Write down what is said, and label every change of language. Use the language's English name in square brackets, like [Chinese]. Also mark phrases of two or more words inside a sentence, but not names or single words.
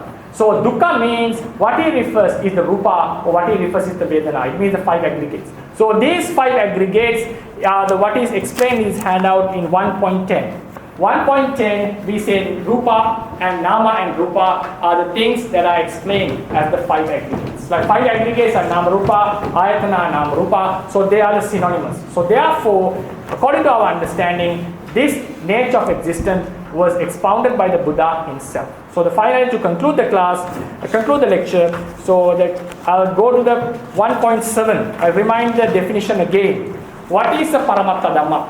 [English] So dukkha means what he refers is the rupa, or what he refers is the vedana. It means the 5 aggregates. So these 5 aggregates are what is explained in his handout in 1.10. 1.10 we say rupa and nama and rupa are the things that are explained as the 5 aggregates. Like 5 aggregates are [Pali] nama rupa, ayatana, nama rupa, [English] so they are the synonymous. So therefore, according to our understanding, this nature of existence was expounded by the Buddha himself. So the finally to conclude the class, conclude the lecture, so that I'll go to the 1.7. I remind the definition again. What is the Paramatthadhamma?